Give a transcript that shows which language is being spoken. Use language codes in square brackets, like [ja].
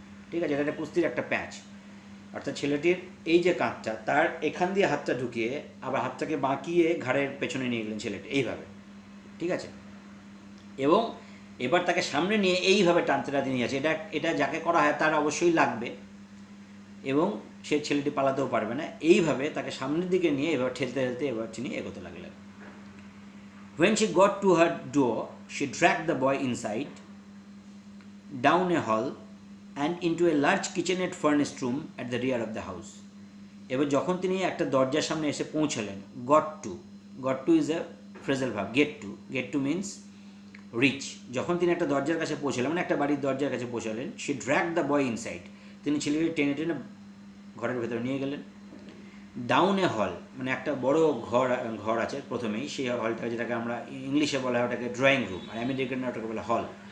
[bn] ঠিক আছে, এটা একটা কুস্তির একটা প্যাঁচ। অর্থাৎ ছেলেটির এই যে কাঁধটা, তার এখান দিয়ে হাতটা ঢুকিয়ে আবার হাতটাকে বাঁকিয়ে ঘাড়ের পেছনে নিয়ে গেলেন ছেলেটি এইভাবে। ঠিক আছে, এবং এবার তাকে সামনে নিয়ে এইভাবে টানতে নিয়ে আছে। এটা যাকে করা হয় তার অবশ্যই লাগবে, এবং সে ছেলেটি পালাতেও পারবে না। এইভাবে তাকে সামনের দিকে নিয়ে এবার ঠেলতে ঠেলতে এবার তিনি এগোতে লাগলেন। [en] When she got to her door, she dragged the boy inside, down a hall, and into a large kitchenette furnished room at the rear of the house. [bn] এবার যখন তিনি একটা দরজার সামনে এসে পৌঁছলেন, [en] got to is a phrasal verb, get to means reach. [bn] যখন তিনি একটা দরজার কাছে পৌঁছলেন, মানে একটা বাড়ির দরজার কাছে পৌঁছলেন, [en] she dragged the boy inside, [bn] তিনি ছেলেকে টেনে টেনে ঘরের ভেতরে নিয়ে গেলেন। [en] down a hall, [bn] মানে একটা বড় ঘর আছে প্রথমেই, সেই হলটা যেটাকে আমরা ইংলিশে বলা হয় ওটাকে ড্রয়িং রুম, আর আমেরিকানরা ওটাকে বলে হল।